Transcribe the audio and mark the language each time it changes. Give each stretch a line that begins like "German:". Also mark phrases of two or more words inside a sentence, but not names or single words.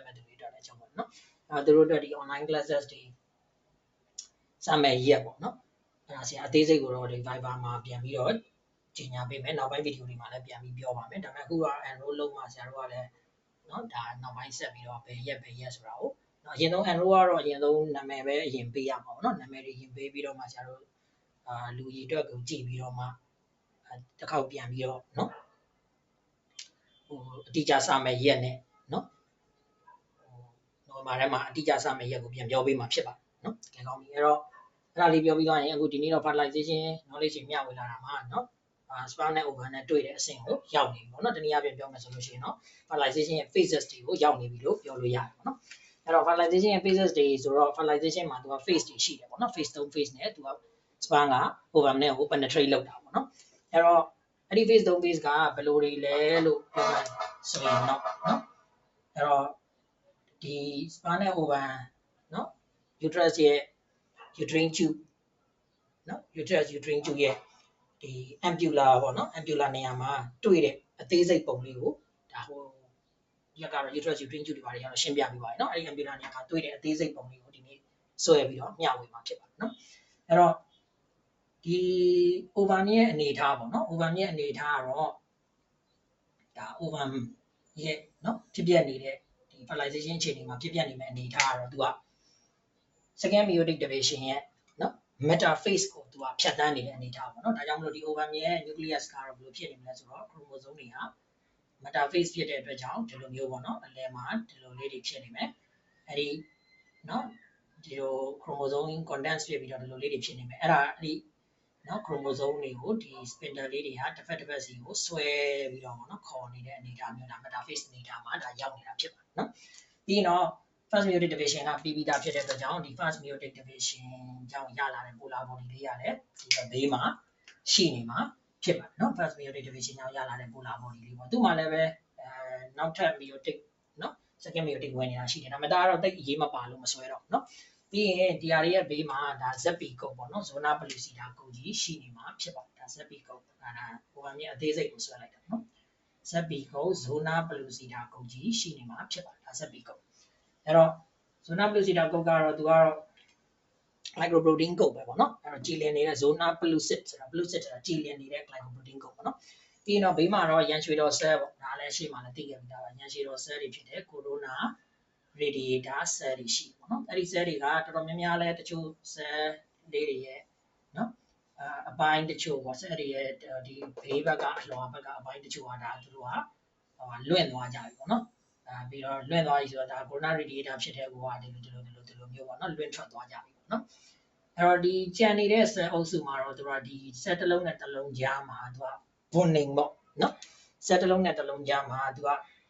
Burmese: မဲ့သူတွေအတွက်လည်းအကျုံးဝင်နော်အဲသူတို့အတွက်ဒီ
English: online classes
Burmese: တွေစမဲ့ရက်ပေါ့နော်အဲ့ဒါဆရာအသေးစိတ်ကိုတော့ဒီ Viber မှာပြန်ပြီးတော့ကြီးညာပေးမယ်နောက်ပိုင်းဗီဒီယိုတွေမှာလည်းပြန်ပြီးပြောပါမယ်ဒါပေမဲ့အခုက enroll လုပ်မှဆရာတို့ကလည်းနော်ဒါနောက်ပိုင်းဆက်ပြီးတော့ဘယ်ရက်ဆိုတာကိုနော်အရင်ဆုံး enroll ကတော့အရင်ဆုံးနာမည်ပဲအရင်ပေးရမှာပေါ့နော်နာမည်တွေရင်ပေးပြီးတော့မှဆရာတို့လူကြီးအတွက်ကိုကြည့်ပြီးတော့မှတစ်ခေါက်ပြန်ပြီးတော့နော်ဟိုအတိအကျစမဲ့ရက်နဲ့နော် နိုဝင်ဘာထဲမှာအတိအကျစမဲ့ရက်ကိုပြန်ပြောပေးမှာဖြစ်ပါတယ်နော်ကဲကောင်းပြီအဲ့တော့အဲ့ဒါလေးပြောပြီးသွားရင်အခုဒီနေ့တော့
English: fertilization knowledge
Burmese: မျှဝေလာတာမှာနော်sperm နဲ့ ovum နဲ့တွေ့တဲ့အဆင့်ကိုရောက်နေပြီပေါ့နော်တနည်းအားဖြင့်ပြောမယ်ဆိုလို့ရှိရင်တော့ fertilization ရဲ့ phases တွေကို ရောက်နေပြီလို့ပြောလို့ရတယ်ပေါ့နော်အဲ့တော့ fertilization ရဲ့ phases တွေဆိုတော့ fertilization မှာသူက phase တွေရှိတယ်ပေါ့နော်
English: phase 3 phase
Burmese: နဲ့သူက sperm က ovum နဲ့ကို penetrate လုပ်တာပေါ့နော် အဲ့တော့အဲ့ဒီ
English: phase 3 phase
Burmese: ကဘယ်လိုတွေလဲလို့ပြောမယ်ဆိုရင်တော့နော်အဲ့တော့ဒီ sperm နဲ့ ovum နော် uterus ရဲ့
English: uterine tube
Burmese: နော်
English: uterus uterine tube
Burmese: ရဲ့ဒီ ampulla ပေါ့နော် ampulla နေရာမှာတွေ့တဲ့အသေးစိတ်ပုံလေးကိုဒါဟိုဒီကတော့
English: uterus uterine tube
Burmese: တွေပါတယ်ကျွန်တော်ရှင်းပြပေးပါမယ်နော်အဲ့ဒီ ampulla နေရာမှာတွေ့တဲ့အသေးစိတ်ပုံလေးကိုဒီနေ့ဆွဲပြီးတော့မျှဝေမှာဖြစ်ပါတယ်နော်အဲ့တော့ဒီ ovum ရဲ့အနေအထားပေါ့နော် ovum ရဲ့အနေအထားကတော့ဒါ ovum ရဲ့နော်ဖြစ်ပြနေတဲ့ဒီ fertilization အခြေအနေမှာဖြစ်ပြနေမယ့်အနေအထားကတော့သူက
English: second meiotic division
Burmese: ရဲ့နော် metaphase ကိုသူကဖြတ်တန်းနေတဲ့အနေအထားပေါ့နော်ဒါကြောင့်မလို့ဒီ ovum ရဲ့ nucleus ကတော့ဘယ်လိုဖြစ်နေမလဲဆိုတော့ chromosome တွေက metaphase ဖြစ်တဲ့အတွက်ကြောင့်ဒီလိုမျိုးပေါ့နော်အလယ်မှာဒီလိုလေးတွေဖြစ်နေမယ်အဲဒီနော်ဒီလို
English: chromosome condense
Burmese: ဖြစ်ပြီးတော့ဒီလိုလေးတွေဖြစ်နေမယ်အဲ့ဒါအဲ့ဒီနော် chromosome တွေကိုဒီ spindle လေးတွေကတစ်ဖက်တစ်ဖက်စီကိုဆွဲပြီးတော့ပေါ့နော်ခေါ်နေတဲ့အနေအထားမျိုးဒါ metaphase အနေအထားမှာဒါရောက် နေတာဖြစ်ပါတယ်နော်ပြီးတော့
English: first meiotic division
Burmese: ကပြီးပြီးသားဖြစ်တဲ့အတွက်ကြောင့်ဒီ
English: first meiotic division
Burmese: ကြောင့်ရလာတဲ့
English: polar body
Burmese: လေးရတယ်ဒီဘေးမှာရှိနေမှာဖြစ်ပါတယ်နော်
English: first meiotic division
Burmese: ကြောင့်ရလာတဲ့
English: polar body
Burmese: လေးပေါ့သူ့မှာလည်းပဲနောက်ထပ် meiotic နော်
English: second meiotic
Burmese: ဝင်နေတာရှိတယ်ဒါပေမဲ့ဒါကတော့တိတ်အရေးမပါလို့မဆွဲတော့ဘူး နော်ပြီးရင်ဒီဟာရဲ့ဘေးမှာဒါ ZP ကုတ်ပေါ့နော်
English: zona pellucida
Burmese: ကုတ်ကြီးရှိနေမှာဖြစ်ပါတယ်ဒါ ZP ကုတ်ဒါဟိုကနေအသေးစိတ်ကိုဆွဲလိုက်တာနော် ZP ကုတ်
English: zona pellucida
Burmese: ကုတ်ကြီးရှိနေမှာဖြစ်ပါတယ်ဒါ ZP ကုတ်အဲ့တော့
English: zona pellucida
Burmese: ကုတ်ကတော့သူကတော့ glycoprotein ကုတ်ပဲပေါ့နော်အဲ့တော့ကြည်လင်နေတဲ့
English: zona pellucid
Burmese: ဆိုတာ pellucid ဆိုတာကြည်လင်နေတဲ့ glycoprotein ကုတ်ပေါ့နော်ပြီးရင်တော့ဘေးမှာတော့ရန်ရွှေတော် cell ပေါ့ဒါလည်းရှေ့မှာလည်းသိခဲ့ပြီးသားပါရန်ရွှေတော် cell တွေဖြစ်တဲ့
English: corona radiator cell
Burmese: တွေရှိပေါ့နော်အဲ့ဒီ cell တွေကတော်တော်များများလဲတ ချို့ cell လေးတွေရဲ့နော်အပိုင်းတချို့ပေါ့ cell တွေရဲ့ဒီဘေးဘက်ကအလွှာဘက်ကအပိုင်းတချို့ကဒါသူတို့ကလွင့်သွားကြပြီပေါ့နော်ပြီးတော့လွင့်သွားပြီဆိုတော့ဒါ
English: corona radiator
Burmese: ဖြစ်တဲ့ကိုကဒီလိုမျိုးပေါ့နော်လွင့်ထွက်သွားကြပြီပေါ့နော်အဲ့တော့ဒီကြံနေတဲ့ cell အုပ်စုမှာတော့သူကဒီ cell တစ်လုံးနဲ့တစ်လုံးကြားမှာသူက bonding ပေါ့နော် cell တစ်လုံးနဲ့တစ်လုံးကြားမှာသူက